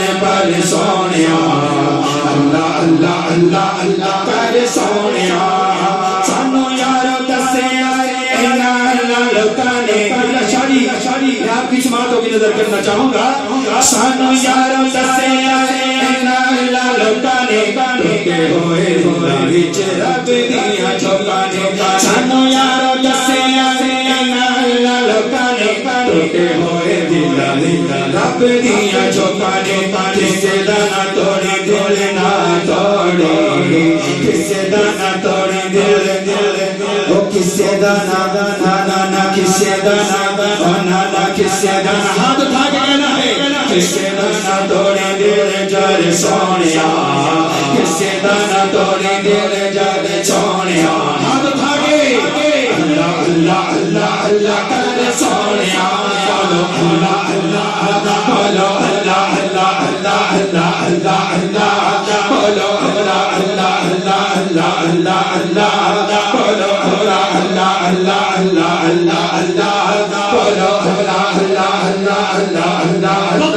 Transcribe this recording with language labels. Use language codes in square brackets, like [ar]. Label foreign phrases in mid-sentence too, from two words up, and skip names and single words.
[pa] پر سونیا اللہ اللہ اللہ اللہ کر سونیا سانو یارو دسیا انہاں لوکاں نے اشاری [ur] میں آپ کی سماعتوں کی نظر کرنا چاہوں گا [pa] سانو یارو دسیا انہاں لوکاں نے ٹوٹے ہوئے وچ رب دیاں جھوکاں نے سانو یارو دسیا انہاں لوکاں نے ٹوٹے ہوئے دلاں رب دیاں جھوکاں نے کسے دا نہ توڑی دل نہ توڑی کسے دا نہ توڑی دل او کسے دا نہ کسے دا نہ کسے دا نہ ہاتھ اٹھا کے کہنا ہے کسے دا نہ توڑی دل جر سونیا کسے دا نہ توڑی دل جر سونیا ہاتھ اٹھا کے اللہ اللہ اللہ اللہ کر سونیا بولو اللہ اللہ اللہ بولو اللہ اللہ اللہ اللہ اللہ اللہ بولو اللہ اللہ اللہ اللہ اللہ اللہ بولو اللہ اللہ اللہ اللہ اللہ اللہ بولو اللہ اللہ اللہ اللہ اللہ